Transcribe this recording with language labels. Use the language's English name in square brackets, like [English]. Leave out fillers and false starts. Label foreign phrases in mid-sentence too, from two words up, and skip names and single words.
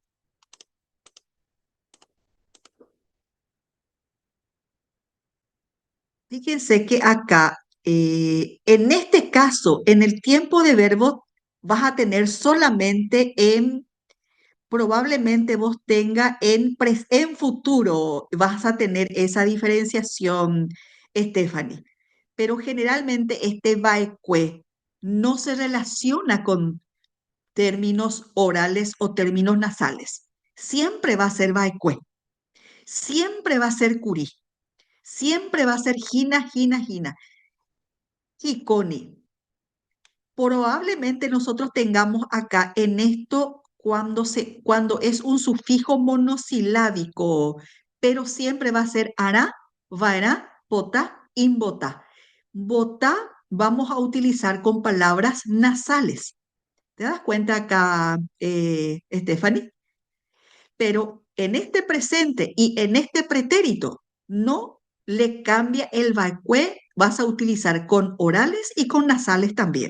[Spanish] Fíjense que acá, en este caso, en el tiempo de verbo, vas a tener solamente probablemente vos tenga en futuro, vas a tener esa diferenciación, Stephanie. Pero generalmente este vaecue no se relaciona con términos orales o términos nasales. Siempre va a ser vaecue, siempre va a ser curí, siempre va a ser gina, gina, gina. Jiconi. Probablemente nosotros tengamos acá en esto cuando es un sufijo monosilábico, pero siempre va a ser hará, [Guarani] vaerá, botá, imbotá. [Spanish] Botá vamos a utilizar con palabras nasales. ¿Te das cuenta acá, Stephanie? Pero en este presente y en este pretérito no le cambia el vacue, vas a utilizar con orales y con nasales también.